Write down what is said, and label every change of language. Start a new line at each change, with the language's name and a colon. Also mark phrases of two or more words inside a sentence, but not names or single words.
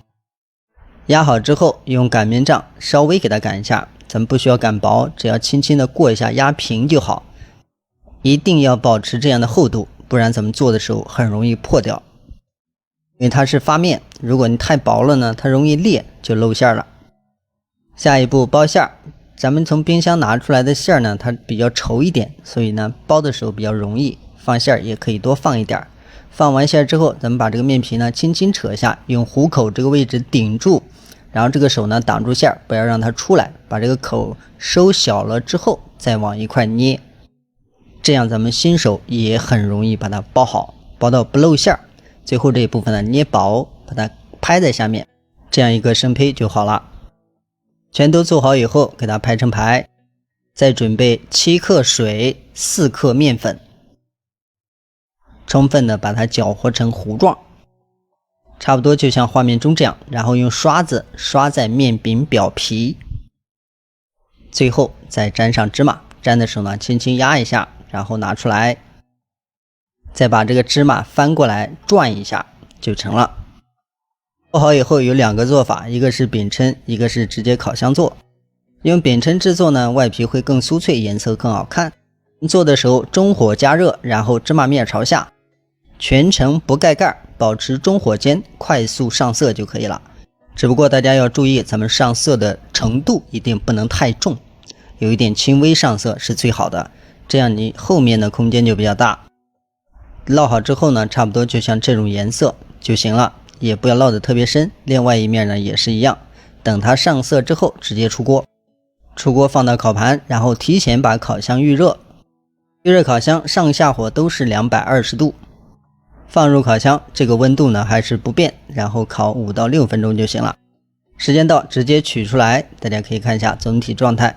Chinese: 壓好之後用擀面杖稍微給它擀一下，咱們不需要擀薄，只要輕輕的過一下壓平就好。一定要保持這樣的厚度，不然咱們做的時候很容易破掉。因為它是發面，如果你太薄了呢，它容易裂，就露餡了。下一步包馅，咱們從冰箱拿出來的餡呢，它比較稠一點，所以呢包的時候比較容易，放餡也可以多放一點。放完餡之後，咱們把這個面皮呢輕輕扯下，用虎口這個位置頂住，然後這個手呢擋住餡，不要讓它出來，把這個口收小了之後再往一塊捏，這樣咱們新手也很容易把它包好，包到不露餡。最後這一部分呢捏薄，把它拍在下面，這樣一個生胚就好了。全都做好以後給它拍成排，再準備7克水4克面粉，充分的把它攪和成糊狀，差不多就像畫面中這樣，然後用刷子刷在面餅表皮，最後再沾上芝麻，沾的時候呢輕輕壓一下，然後拿出來，再把這個芝麻翻過來轉一下就成了。做好以後有2個做法，一個是餅抻，一個是直接烤箱做。用餅抻制作呢，外皮會更酥脆，顏色更好看。做的时候中火加熱，然後芝麻面朝下，全程不蓋蓋，保持中火煎，快速上色就可以了。只不過大家要注意，咱们上色的程度一定不能太重，有一點輕微上色是最好的，這樣你後面的空間就比較大。烙好之後呢，差不多就像這種顏色就行了，也不要烙得特別深。另外一面呢也是一樣，等它上色之後直接出鍋。出鍋放到烤盤，然後提前把烤箱預熱。預熱烤箱上下火都是220度，放入烤箱，這個溫度呢還是不變，然後烤5到6分鐘就行了。時間到直接取出來，大家可以看一下總體狀態。